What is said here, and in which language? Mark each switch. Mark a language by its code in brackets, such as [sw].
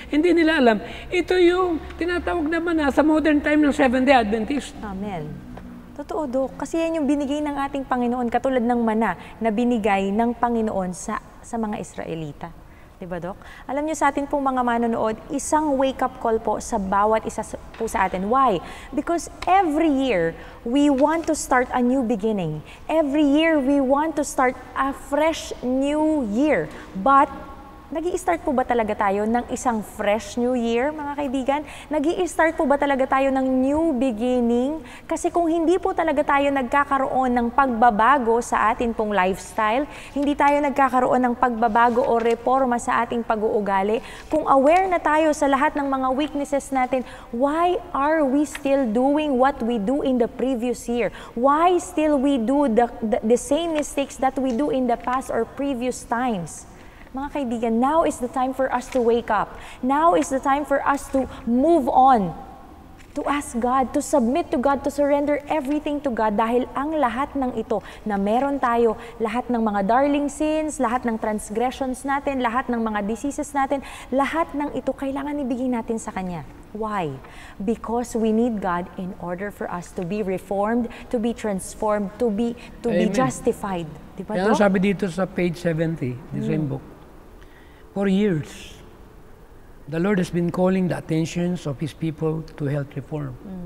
[tl] Hindi nila alam, ito yung tinatawag na mana sa modern time ng Seventh-day Adventist. Amen. Totoo, Dok. Kasi yan yung binigay ng ating Panginoon, katulad ng mana na binigay ng Panginoon sa mga Israelita. Diba, Dok? Alam niyo sa atin pong mga manonood, isang wake-up call po sa bawat isa po sa atin. [en] Why? Because every year, we want to start a new beginning. Every year, we want to start a fresh new year. [tl] But nag-i-start po ba talaga tayo ng isang [en] fresh new year, [tl] mga kaibigan? Nag-i-start po ba talaga tayo ng [en] new beginning? [tl] Kasi kung hindi po talaga tayo nagkakaroon ng pagbabago sa atin pong lifestyle, hindi tayo nagkakaroon ng pagbabago o reforma sa ating pag-uugali, kung aware na tayo sa lahat ng mga weaknesses natin, [en] why are we still doing what we do in the previous year? Why still we do the same mistakes that we do in the past or previous times? [tl] Mga kaibigan, [en] now is the time for us to wake up. Now is the time for us to move on. To ask God, to submit to God, [tl] to surrender everything to God dahil ang lahat ng ito na meron tayo, lahat ng mga darling sins, lahat ng transgressions natin, lahat ng mga diseases natin, lahat ng ito kailangan ibigay natin sa Kanya. [en] Why? Because we need God in order for us to be reformed, to be transformed, to be justified. [tl] Diba, Kaya Dok? sabi dito sa [en] page 70, the same book, for years, the Lord has been calling the attentions of His people to health reform.